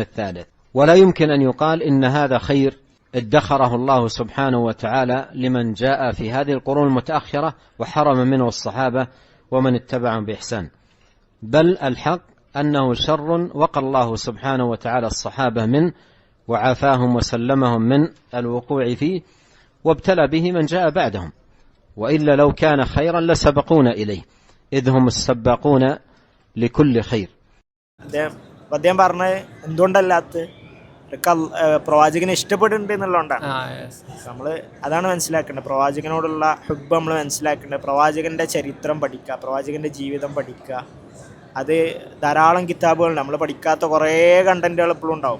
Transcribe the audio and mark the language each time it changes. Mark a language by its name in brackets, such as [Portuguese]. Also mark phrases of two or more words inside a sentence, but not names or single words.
[Arabic] الثالث، ولا يمكن أن يقال إن هذا خير ادخره الله سبحانه وتعالى لمن جاء في هذه القرون المتأخرة وحرم منه الصحابة ومن اتبعهم بإحسان، بل الحق أنه شر وقى الله سبحانه وتعالى الصحابة منه وعافاهم وسلمهم من الوقوع فيه، وابتلى به من جاء بعدهم، وإلا لو كان خيرا لسبقونا إليه إذ هم السباقون لكل خير. [Malayalam] അദ്ദേഹം പറഞ്ഞ എന്തുകൊണ്ടല്ലാത്ത പ്രവാചകനെ ഇഷ്ടപ്പെടുന്നുണ്ട് എന്നുള്ളതുകൊണ്ടാണ്. നമ്മൾ അതാണ് മനസ്സിലാക്കേണ്ടത്. പ്രവാചകനോടുള്ള ഹുബ്ബ് നമ്മൾ മനസ്സിലാക്കേണ്ടത്. പ്രവാചകൻ്റെ ചരിത്രം പഠിക്കുക, പ്രവാചകൻ്റെ ജീവിതം പഠിക്കുക. അത് ധാരാളം കിതാബുകളുണ്ട്, നമ്മൾ പഠിക്കാത്ത കുറേ കണ്ടന്റുകൾ എപ്പോഴും ഉണ്ടാവും.